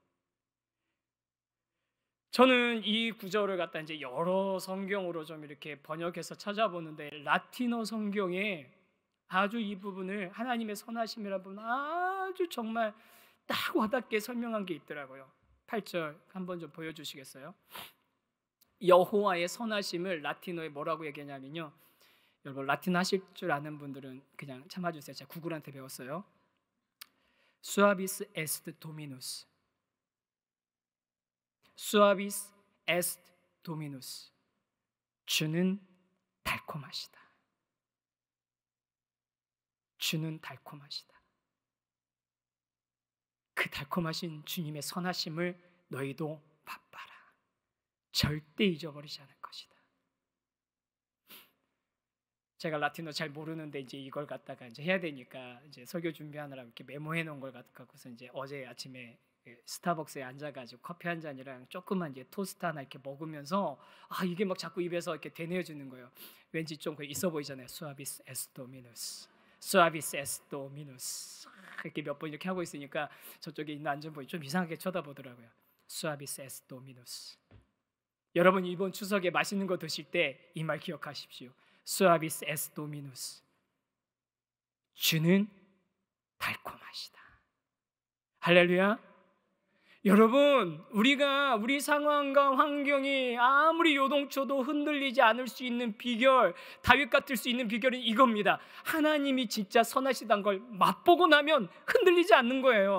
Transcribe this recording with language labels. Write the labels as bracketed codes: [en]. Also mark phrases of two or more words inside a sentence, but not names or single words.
[ko] 저는 이 구절을 갖다 이제 여러 성경으로 좀 이렇게 번역해서 찾아보는데 라틴어 성경에 아주 이 부분을 하나님의 선하심이라는 부분 아주 정말 딱 와닿게 설명한 게 있더라고요. 8절 한번 좀 보여주시겠어요? 여호와의 선하심을 라틴어에 뭐라고 얘기하냐면요, 여러분 라틴 하실 줄 아는 분들은 그냥 참아주세요. 제가 구글한테 배웠어요. [la] Suavis est Dominus. Suavis est Dominus. [ko] 주는 달콤하시다. 주는 달콤하시다. 그 달콤하신 주님의 선하심을 너희도 맛봐라. 절대 잊어버리지 않을 것이다. 제가 라틴어 잘 모르는데 이제 이걸 갖다가 이제 해야 되니까 이제 설교 준비하느라 이렇게 메모해 놓은 걸 갖고서 이제 어제 아침에 스타벅스에 앉아가지고 커피 한 잔이랑 조그만 이제 토스트 하나 이렇게 먹으면서 이게 막 자꾸 입에서 이렇게 되뇌어지는 거예요. 왠지 좀 있어 보이잖아요. [la] Suavis est Dominus. Suavis est Dominus. [ko] 이렇게 몇 번 이렇게 하고 있으니까 저쪽에 있는 앉은 분이 좀 이상하게 쳐다보더라고요. [la] Suavis est Dominus. [ko] 여러분 이번 추석에 맛있는 거 드실 때 이 말 기억하십시오. [la] Suavis est Dominus. [ko] 주는 달콤하시다. 할렐루야. 여러분 우리가 우리 상황과 환경이 아무리 요동쳐도 흔들리지 않을 수 있는 비결, 다윗 같을 수 있는 비결은 이겁니다. 하나님이 진짜 선하시다는 걸 맛보고 나면 흔들리지 않는 거예요.